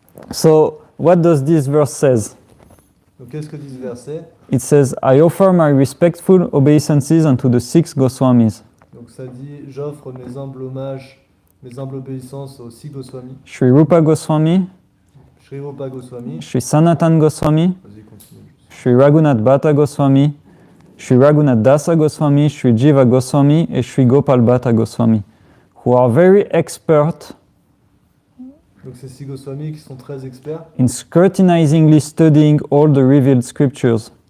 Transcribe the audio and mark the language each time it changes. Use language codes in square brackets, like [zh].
[en] So what does this verse says? [fr] Donc qu'est-ce que dit ce verset? [en] It says, I offer my respectful obeisances unto the 6 Goswamis. [fr] Donc ça dit, j'offre mes humbles hommages, mes humbles obéissances aux 6 Goswamis. [en] Sri Rupa Goswami, Sri Rupa Goswami. Sri Sanatan Goswami, [fr] Vas-y, continue. [en] Sri Raghunath Bhatta Goswami, Sri Raghunath Dasa Goswami, Sri Jiva Goswami, and Sri Gopal Bhatta Goswami, who are very expert [fr] Donc ces 6 Goswamis qui sont très experts [en] in scrutinizingly studying all the revealed scriptures.